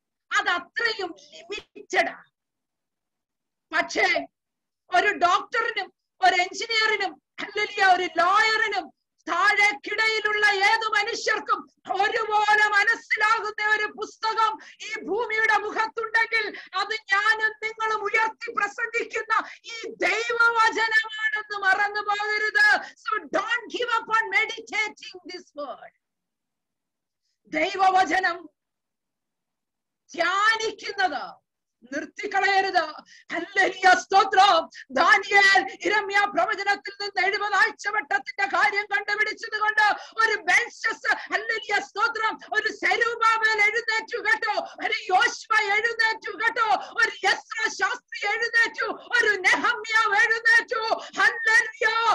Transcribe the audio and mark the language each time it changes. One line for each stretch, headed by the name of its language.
Malayalam: അത് അത്രയും ലിമിറ്റഡാ. പക്ഷേ ഒരു ഡോക്ടറിനും ഒരു എഞ്ചിനീയറിനും അല്ലെങ്കിൽ ഒരു ലോയറിനും താഴേക്കിടയിലുള്ള ഏത് മനുഷ്യർക്കും ഒരുപോലെ മനസ്സിലാകുന്ന ഒരു പുസ്തകം ഈ ഭൂമിയുടെ മുഖത്തുണ്ടെങ്കിൽ അത് ഞാനും നിങ്ങളും ഉയർത്തി പ്രസംഗിക്കുന്ന ഈ ദൈവവചനമാണെന്ന് മറന്നു പോകരുത്.
English: So don't give up on meditating this word.
Malayalam: ദൈവവചനം ധ്യാനിക്കുന്നത് നിർത്തിക്കളയരുത്. ഹല്ലേലൂയ സ്തോത്രം. ദാനിയേൽ യിരെമ്യാ പ്രവചനത്തിൽ നിന്ന് 70 ആഴ്ചവട്ടത്തിന്റെ കാര്യം കണ്ടുപിടിച്ചത് കൊണ്ട് ഒരു ബെൽഷസ്സർ ഹല്ലേലൂയ സ്തോത്രം, ഒരു സെരുബ്ബാബേൽ എഴുന്നേറ്റു കേട്ടോ, ഒരു യോശുവ എഴുന്നേറ്റു കേട്ടോ, ഒരു എസ്രാ ശാസ്ത്രി എഴുന്നേറ്റു, ഒരു നെഹമ്യാവ് എഴുന്നേറ്റു. ഹല്ലേലൂയ.